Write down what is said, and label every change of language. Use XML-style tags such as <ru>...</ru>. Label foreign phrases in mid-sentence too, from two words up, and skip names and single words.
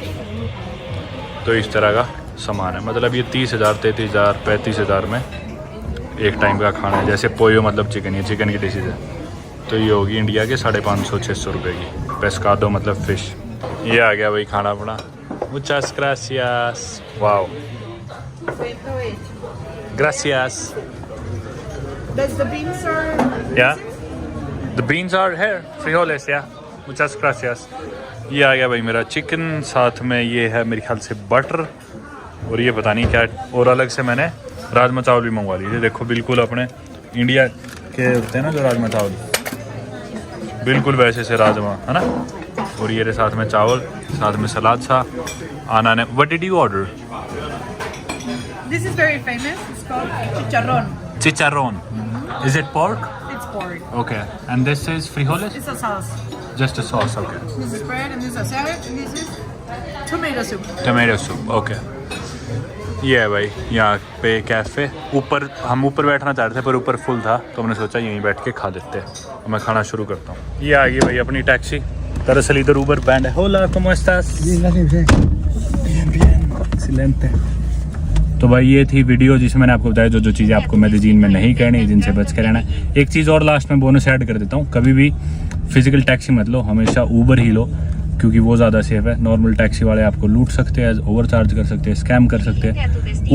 <hi>तो इस तरह का सामान है, मतलब ये 30,000, 33,000, 35,000 में एक टाइम का खाना है। जैसे पोयो मतलब चिकन, ये चिकन की डिशेज है, तो ये होगी इंडिया के 550-600 रुपये की। पेस्कादो मतलब फ़िश। ये आ गया भाई खाना अपना।</hi> <es>Muchas gracias.</es> <hi>Wow.</hi> <es>Gracias.</es> <en>Does the beans are? Yeah. The beans are here. Frijoles. Yeah.</en> <es>Muchas gracias.</es> <hi>ये आ गया भाई मेरा चिकन, साथ में ये है मेरे ख्याल से बटर, और ये पता नहीं क्या। और अलग से मैंने राजमा चावल भी मंगवा लिए। देखो बिल्कुल अपने इंडिया के होते हैं ना जो राजमा चावल, बिल्कुल वैसे से राजमा है ना। और ये साथ में चावल, साथ में सलाद सा।</hi> <en>आना ने what did you order? This is very famous. It's called chicharrón. Chicharrón. Is it pork? It's pork. Okay. And this is frijoles? It's a sauce. Just a sauce, okay. This is bread and this is a salad and this is tomato soup. Tomato soup,</en> <hi>okay. ये है भाई यहाँ पे कैफ़े। ऊपर हम ऊपर बैठना चाह रहे थे पर ऊपर फुल था, तो हमने सोचा यहीं बैठ के खा लेते हैं। मैं खाना शुरू करता हूँ। ये आ गई भाई अपनी टैक्सी। दरअसल इधर ऊबर बैंड है।</hi> <es>Hola, ¿cómo estás? Bien, excelente।</es> <hi>तो भाई ये थी वीडियो जिसमें मैंने आपको बताया जो चीज़ें आपको मेदेजीन में नहीं करनी, जिनसे बच के रहना। एक चीज़ और लास्ट में</hi> <en>bonus add</en> <hi>कर देता हूँ, कभी भी</hi> <en>physical taxi</en> <hi>मत लो, हमेशा ऊबर ही लो, क्योंकि वो ज़्यादा सेफ है।</hi> <en>normal taxi</en> <hi>वाले आपको लूट सकते हैं,</hi> <en>over charge</en> <hi>कर सकते हैं, स्कैम कर सकते हैं।</hi>